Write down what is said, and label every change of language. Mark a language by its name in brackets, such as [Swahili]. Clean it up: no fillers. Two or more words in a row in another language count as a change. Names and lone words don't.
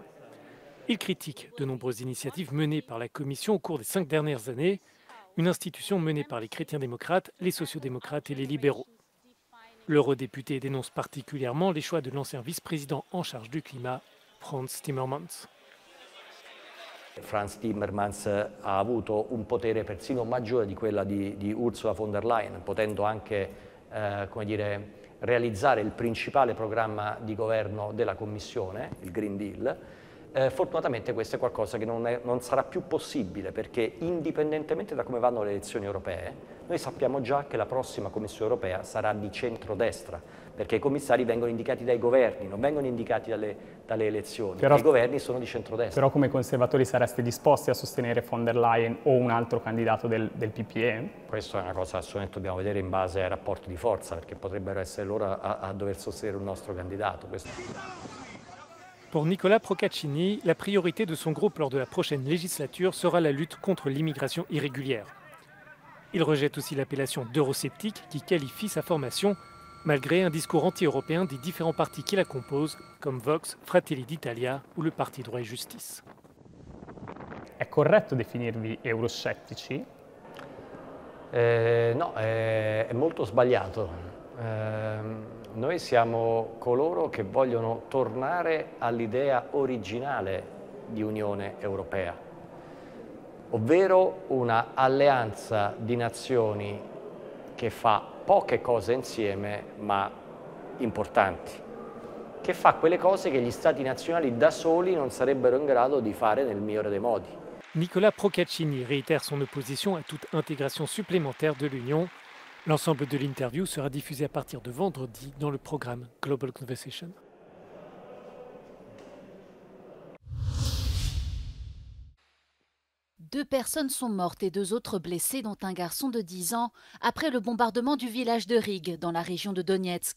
[French] Il critique de nombreuses initiatives menées par la Commission au cours des 5 dernières années, une institution menée par les chrétiens-démocrates, les sociaux-démocrates et les libéraux. L'eurodéputé dénonce particulièrement les choix de l'ancien vice-président en charge du climat, Frans Timmermans. [Italian] Frans Timmermans ha avuto un potere persino maggiore di quella di Ursula von der Leyen, potendo anche realizzare il principale programma di governo della Commissione, il Green Deal. Fortunatamente questo è qualcosa che non sarà più possibile, perché indipendentemente da come vanno le elezioni europee, noi sappiamo già che la prossima Commissione europea sarà di centrodestra, perché i commissari vengono indicati dai governi, non vengono indicati dalle elezioni. I governi sono di centrodestra. Però come conservatori sareste disposti a sostenere von der Leyen o un altro candidato del PPE? Questa è una cosa assolutamente dobbiamo vedere in base ai rapporti di forza, perché potrebbero essere loro a dover sostenere un nostro candidato. [French] Pour Nicola Procaccini, la priorité de son groupe lors de la prochaine législature sera la lutte contre l'immigration irrégulière. Il rejette aussi l'appellation d'eurosceptique qui qualifie sa formation, malgré un discours anti-européen des différents partis qui la composent, comme Vox, Fratelli d'Italia ou le Parti Droit et Justice. [Italian] È corretto definirvi euroscettici? No, è molto sbagliato. Noi siamo coloro che vogliono tornare all'idea originale di Unione Europea, ovvero una alleanza di nazioni che fa poche cose insieme ma importanti, che fa quelle cose che gli stati nazionali da soli non sarebbero in grado di fare nel migliore dei modi. [French] Nicola Procaccini réitère son opposition à toute intégration supplémentaire de l'Union. L'ensemble de l'interview sera diffusé à partir de vendredi dans le programme Global Conversation. Deux personnes sont mortes et 2 autres blessées, dont un garçon de 10 ans, après le bombardement du village de Rig, dans la région de Donetsk.